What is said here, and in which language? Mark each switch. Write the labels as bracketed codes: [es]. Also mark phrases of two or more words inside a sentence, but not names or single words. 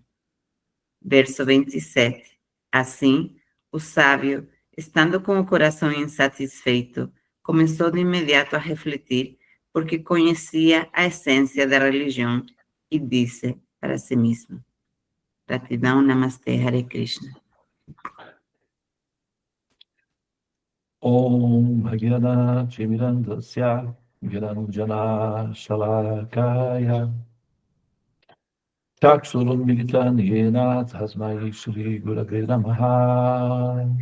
[pt] Verso 27. Assim, o sábio, estando com o coração insatisfeito, começou de imediato a refletir, porque conhecia a essência da religião, e disse para si mesmo. Gratidão, Namastê, [sa] Hare Krishna. Om Bhagavata Chimirandasya Viranjana Shalakaya Chakshurun Militan Yena Tasmai Shri Gurave Namaha